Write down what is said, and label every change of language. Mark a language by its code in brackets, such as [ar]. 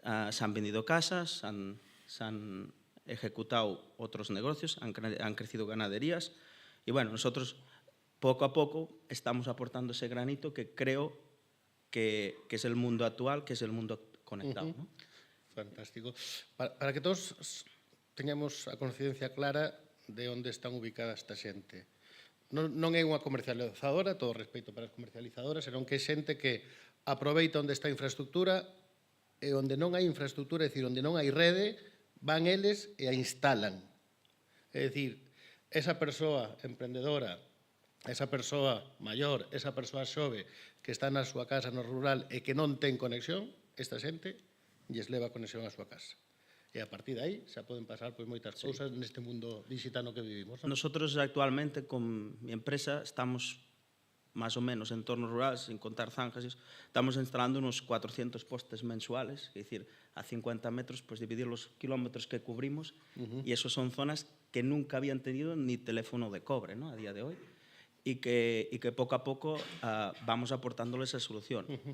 [es] Se han vendido casas, se han ejecutado otros negocios, han crecido ganaderías y bueno, nosotros poco a poco estamos aportando ese granito que creo que es el mundo actual, que es el mundo conectado, ¿no? Fantástico. [gl] Para que todos teñamos a conciencia clara de onde están ubicadas esta xente. Non é unha comercializadora, todo respeito para as comercializadoras, senón que é xente que aproveita onde está a infraestructura e onde non hai infraestructura, é dicir, onde non hai rede, van eles e a instalan. É dicir, esa persoa emprendedora, esa persoa maior, esa persoa xove que está na súa casa no rural e que non ten conexión, esta xente lles leva conexión á súa casa. E a partir de aí xa poden pasar pois, moitas cousas neste mundo digital no que vivimos. Non? [es] Nosotros actualmente con mi empresa estamos más o menos en entornos rurales, sin contar zanjas, estamos instalando unos 400 postes mensuales, es decir, a 50 metros, pues dividir los kilómetros que cubrimos, y eso son zonas que nunca habían tenido ni teléfono de cobre, ¿no? A día de hoy, y que poco a poco vamos aportándoles esa solución.